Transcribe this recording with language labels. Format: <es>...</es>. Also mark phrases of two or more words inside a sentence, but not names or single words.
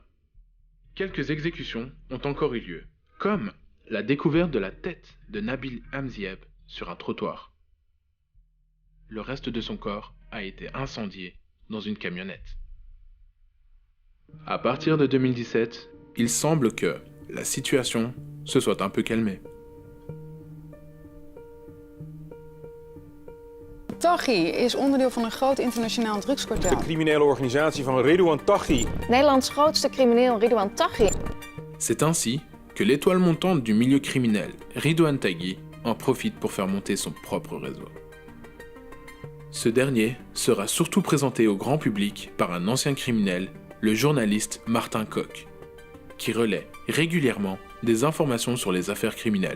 <fr>Quelques exécutions ont encore eu lieu, comme la découverte de la tête de Nabil Hamzieb sur un trottoir. Le reste de son corps a été incendié dans une camionnette. À partir de 2017, il semble que la situation se soit un peu calmée.</fr> <nl>Taghi is onderdeel van een groot internationaal De drugskartel. criminele organisatie van Ridouan Taghi. Nederlands grootste crimineel Ridouan Taghi.</nl> <fr>C'est ainsi que l'étoile montante du milieu criminel, Ridouan Taghi, en profite pour faire monter son propre réseau. Ce dernier sera surtout présenté au grand public par un ancien criminel, le journaliste Martin Koch, qui relaie régulièrement des informations sur les affaires criminelles.</fr>